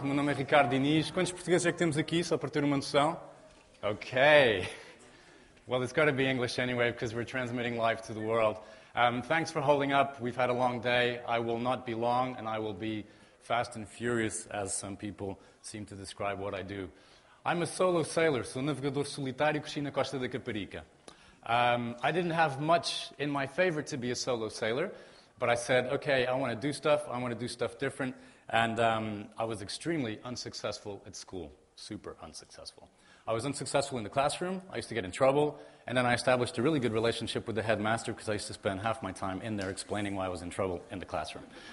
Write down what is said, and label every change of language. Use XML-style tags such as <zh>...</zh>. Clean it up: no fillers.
<pt>Meu nome é Ricardo Diniz. Quantos portugueses é que temos aqui, só para ter uma noção?</pt> <en>Okay. Well, it's got to be English anyway, because we're transmitting live to the world. Thanks for holding up. We've had a long day. I will not be long, and I will be fast and furious, as some people seem to describe what I do. I'm a solo sailor,</en> <pt>sou navegador solitário, cresci na costa da Caparica.</pt> <en>I didn't have much in my favor to be a solo sailor, but I said, okay, I want to do stuff different, and I was extremely unsuccessful at school, super unsuccessful. I was unsuccessful in the classroom, I used to get in trouble, and then I established a really good relationship with the headmaster because I used to spend half my time in there explaining why I was in trouble in the classroom.</en>